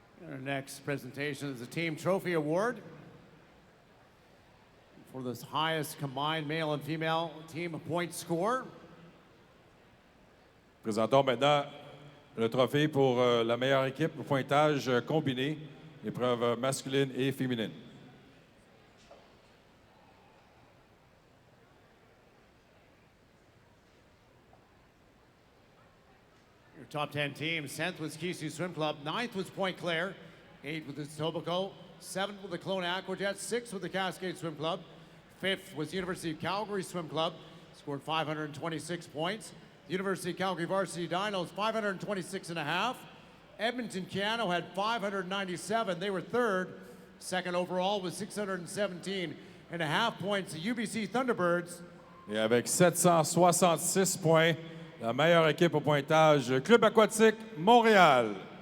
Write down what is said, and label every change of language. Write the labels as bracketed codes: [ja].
[en] Our next presentation is the Team Trophy Award for the highest combined male and female team point score. [fr] Présentons maintenant le trophée pour la meilleure équipe au pointage combiné, épreuve masculine et féminine. [en] Your top 10 teams, 10th was Kisu Swim Club, 9th was Point Claire, 8th was the Etobicoke, 7th with the Kelowna Aquajets, 6th with the Cascade Swim Club, 5th was University of Calgary Swim Club, scored 526 points. The University of Calgary Varsity Dinos, 526 and a half. Edmonton Keano had 597. They were third. Second overall was 617 and a half points. The UBC Thunderbirds. [fr] Et avec 766 points, la meilleure équipe au pointage, Club aquatique Montréal.